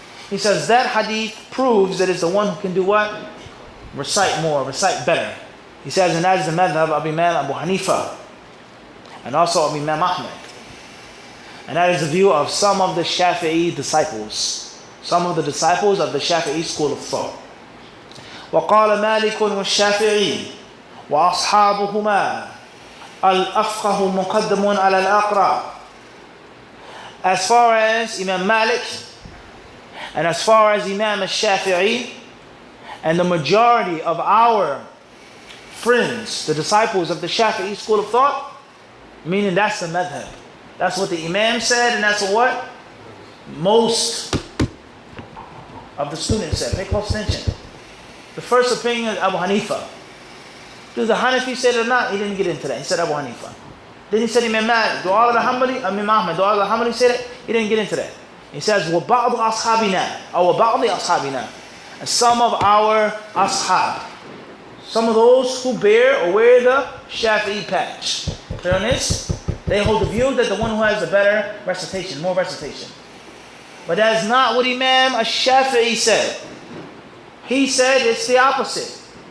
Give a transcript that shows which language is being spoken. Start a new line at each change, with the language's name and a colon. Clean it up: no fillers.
English: He says that hadith proves that it's the one who can do what? Recite more, recite better. He says, and that is the madhab of Imam Abu Hanifa. and also of Imam Ahmad. And that is the view of some of the Shafi'i disciples. Some of the disciples of the Shafi'i school of thought.
Arabic: وقال مالك والشافعي وأصحابهما الأفقه مقدم على الأقرأ.
English: As far as Imam Malik and as far as Imam al-Shafi'i and the majority of our friends, the disciples of the Shafi'i school of thought, meaning that's the madhab. That's what the Imam said, and that's what most of the students said. Pay close attention. The first opinion is Abu Hanifa. Do the Hanafi say it or not? He didn't get into that. He said Abu Hanifa. Then he said Imam Malik. Do all of the Hanbali, Imam Ahmad, do all of the Hanbali say that? He didn't get into that. He says,
Arabic: وَبَعْضُ أَصْحَابِنَا
English: or
Arabic: وَبَعْضِ أَصْحَابِنَا.
English: And some of our ashab. Some of those who bear or wear the Shafi'i patch. Clear on this? They hold the view that the one who has the better recitation, more recitation. But that is not what Imam al-Shafi'i said. He said it's the opposite.